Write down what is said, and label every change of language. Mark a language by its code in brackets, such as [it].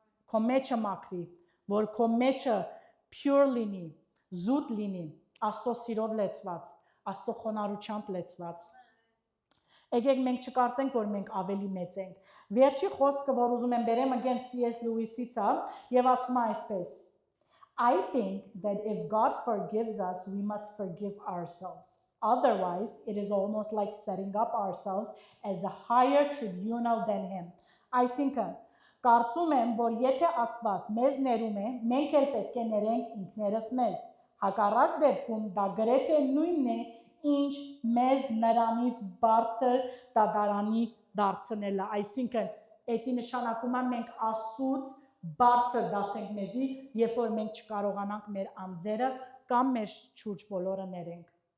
[hy] քո մեջը մաքրի, որ քո մեջը pure լինի, զուտ լինի, Աստծո սիրով լեցված, Աստծո խոնարհությամբ լեցված, եկեք մենք չկարծենք, որ մենք ավելի մեծ ենք, վերջի խոսքը, որ ուզում եմ բերեմ again C.S. Lewis-ից է, եւ ասում է այսպես, [en] I think that if God forgives us, we must forgive ourselves. Otherwise, it is almost like setting up ourselves as a higher tribunal than him. [hy] Այսինքն, կարծում եմ, որ եթե Աստված մեզ ներում է, մենք էլ պետք է ներենք ինքներս մեզ։ Հակառակ դեպքում դա գրեթե նույնն է, ինչ մեզ նրանից բարձր դատարանի դարձնելը, այսինքն, էդի նշանակում է մենք Աստծուց բարձր դասենք մեզի, երբ որ մենք չկարողանանք մեր անձերը կամ մեր շուրջ բոլորը ներենք։